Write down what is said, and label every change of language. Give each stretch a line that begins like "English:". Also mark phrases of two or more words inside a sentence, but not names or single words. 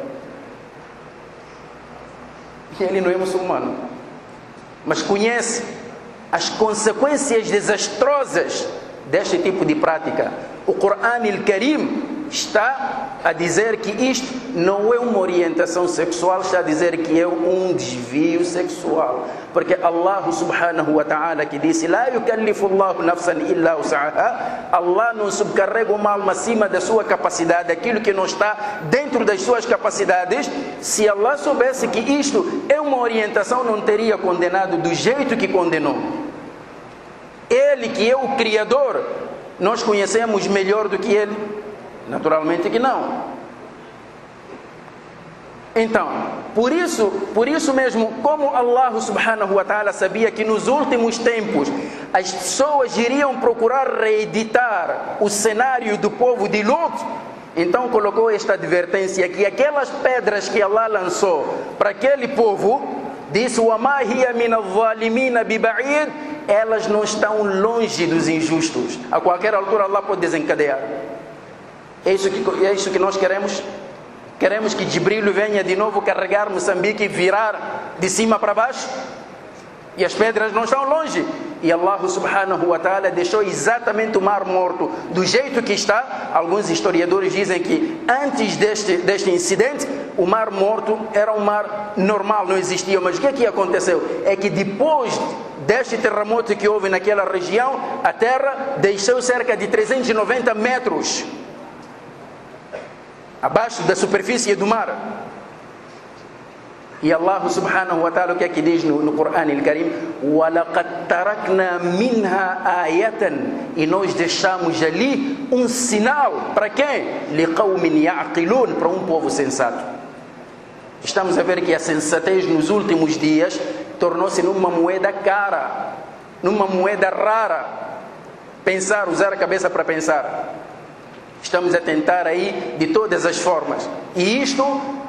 Portuguese: E ele não é muçulmano, mas conhece as consequências desastrosas deste tipo de prática. O Corão Al-Karim está a dizer que isto não é uma orientação sexual, está a dizer que é um desvio sexual. Porque Allah
Arabic: سبحانه وتعالى
Portuguese: que disse:
Arabic: "لا يكلف الله نفسا إلا وسعها",
Portuguese: Allah não subcarrega uma alma acima da sua capacidade, aquilo que não está dentro das suas capacidades. Se Allah soubesse que isto é uma orientação, não teria condenado do jeito que condenou. Ele que é o Criador, nós conhecemos melhor do que Ele? Naturalmente que não. Então, por isso mesmo, como Allah
Arabic: سبحانه وتعالى
Portuguese: sabia que nos últimos tempos as pessoas iriam procurar reeditar o cenário do povo de Lut, então colocou esta advertência que aquelas pedras que Allah lançou para aquele povo, disse:
Arabic: وَمَا هِيَ مِنَ الظَّالِمِينَ بِبَعِيدٍ,
Portuguese: elas não estão longe dos injustos. A qualquer altura Allah pode desencadear. É isso que nós queremos? Queremos que Jibril venha de novo carregar Moçambique e virar de cima para baixo? E as pedras não estão longe. E Allah
Arabic: سبحانه وتعالى
Portuguese: deixou exatamente o Mar Morto do jeito que está. Alguns historiadores dizem que antes deste incidente, o Mar Morto era um mar normal, não existia. Mas o que aconteceu? É que depois deste terremoto que houve naquela região, a terra deixou cerca de 390 metros abaixo da superfície do mar. E Allah
Arabic: سبحانه وتعالى,
Portuguese: o que é que diz no Corão Al-Karim?
Arabic: وَلَقَدْ تَرَكْنَا مِنْهَا آيَةً,
Portuguese: e nós deixamos ali um sinal para quem?
Arabic: لِقَوْمٍ يَعْقِلُونَ,
Portuguese: para um povo sensato. Estamos a ver que a sensatez nos últimos dias tornou-se numa moeda cara, numa moeda rara. Pensar, usar a cabeça para pensar. Estamos a tentar aí de todas as formas.